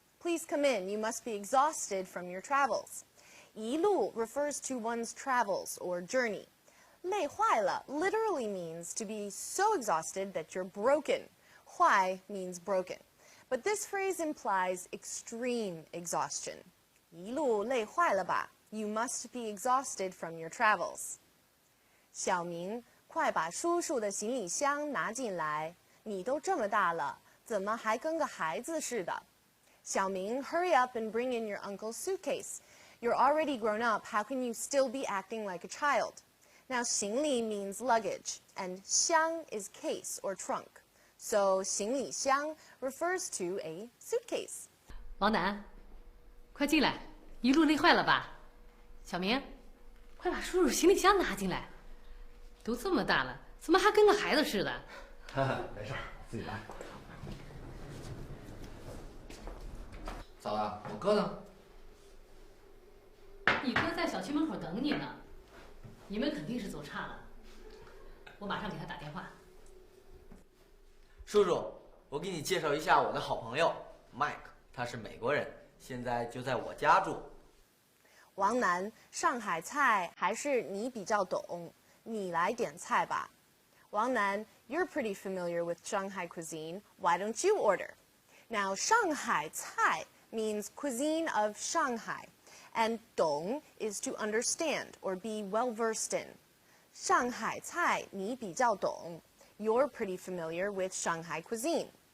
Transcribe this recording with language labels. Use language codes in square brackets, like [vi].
[en] Please come in, you must be exhausted from your travels. 一路 refers to one's travels or journey. 累坏了 literally means to be so exhausted that you're broken. 坏 means broken. But this phrase implies extreme exhaustion. [zh] 一路累坏了吧? [en] You must be exhausted from your travels. [zh] 小明，快把叔叔的行李箱拿进来。你都这么大了，怎么还跟个孩子似的？ [en] 小明 hurry up and bring in your uncle's suitcase. You're already grown up, how can you still be acting like a child? Now, 行李 means luggage, and 箱 is case or trunk. So, 行李箱 refers to a suitcase. [zh] 王楠，快进来，一路累坏了吧？小明，快把叔叔行李箱拿进来。都这么大了，怎么还跟个孩子似的？没事，自己来。咋了？我哥呢？你哥在小区门口等你呢，你们肯定是走岔了。我马上给他打电话。叔叔，我给你介绍一下我的好朋友 Mike， 他是美国人，现在就在我家住。王楠，上海菜还是你比较懂，你来点菜吧。 [en] 王楠, you're pretty familiar with Shanghai cuisine. Why don't you order? Now, Shanghai Cai means cuisine of Shanghai, and dong is to understand or be well versed in. Shanghai Cai [zh] 你比较懂, [en] you're pretty familiar with Shanghai cuisine.